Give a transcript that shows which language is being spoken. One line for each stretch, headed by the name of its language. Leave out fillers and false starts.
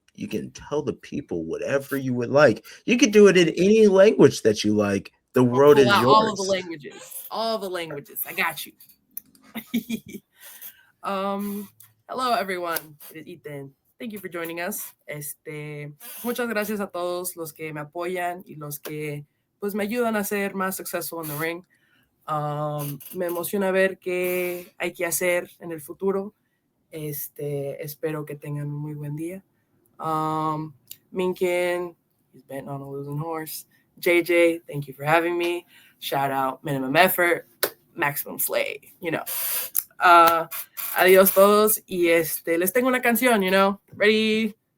English: You can tell the people whatever you would like. You can do it in any language that you like. The world is yours. All of the languages. All the languages. I got you. Hello, everyone. It is Etan. Thank you for joining us.
Spanish: Muchas gracias a todos los que me apoyan y los que pues me ayudan a ser más
English: successful in the ring.
Spanish: Me emociona ver qué hay que hacer en el futuro. Espero que tengan un muy buen día.
English: Mengkin, he's betting on a losing horse. JJ, thank you for having me. Shout out minimum effort, maximum slay,
Spanish: adiós todos y les tengo una canción,
English: ready.